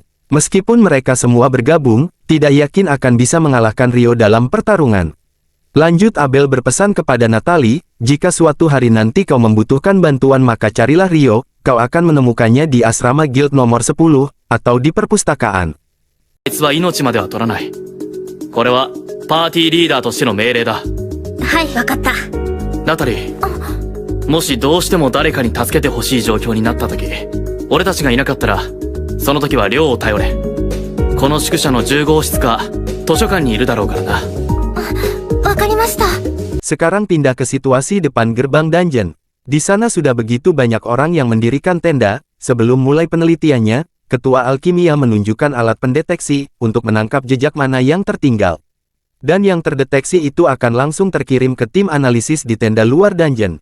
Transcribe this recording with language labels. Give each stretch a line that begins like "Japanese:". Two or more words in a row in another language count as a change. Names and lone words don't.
Indonesian: Meskipun mereka semua bergabung, tidak yakin akan bisa mengalahkan Rio dalam pertarungan. Lanjut Abel berpesan kepada Natalie, jika suatu hari nanti kau membutuhkan bantuan maka carilah Rio, kau akan menemukannya di asrama guild nomor 10, atau di perpustakaan.
Japanese: あいつは命までは取らない。これはパーティーリーダーとしての命令だ。はい、わかった。ナタリー、もしどうしても誰かに助けてほしい状況になった時、俺たちがいなかったら、その時は亮を頼れ。この宿舎の10号室か図書館にいるだろうからな。わかりました。
Indonesian: Sekarang pindah ke situasi depan gerbang dungeon. Di sana sudah begitu banyak orang yang mendirikan tenda. Sebelum mulai penelitiannya, Ketua Alkimia menunjukkan alat pendeteksi untuk menangkap jejak mana yang tertinggal. Dan yang terdeteksi itu akan langsung terkirim ke tim analisis di tenda luar dungeon.